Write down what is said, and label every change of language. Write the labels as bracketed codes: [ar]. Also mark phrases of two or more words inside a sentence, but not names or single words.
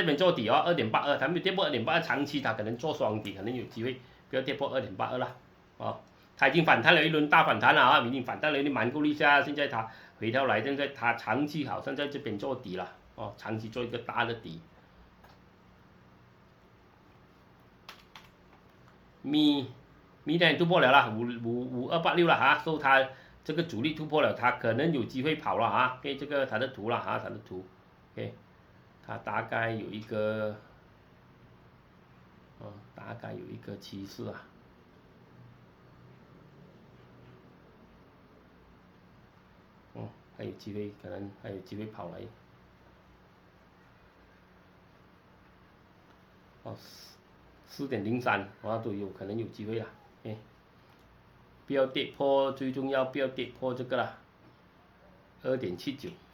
[zh] 邊做底哦，2.82，它沒有跌破2.82，長期它可能做雙底，可能有機會不要跌破2.82了，哦，它已經反彈了一輪大反彈了啊，已經反彈了一蠻夠力下，現在它回調來，現在它長期好像在這邊做底了，哦，長期做一個大的底。米呢突破了啦，5286了哈，受它這個阻力突破了，它可能有機會跑了啊，給這個它的圖了啊，它的圖 ，OK。它大概有一個，大概有一個趨勢啊，還有機會，可能還有機會跑來，4.03，都有可能有機會啦，不要跌破，最重要不要跌破這個啦，2.79。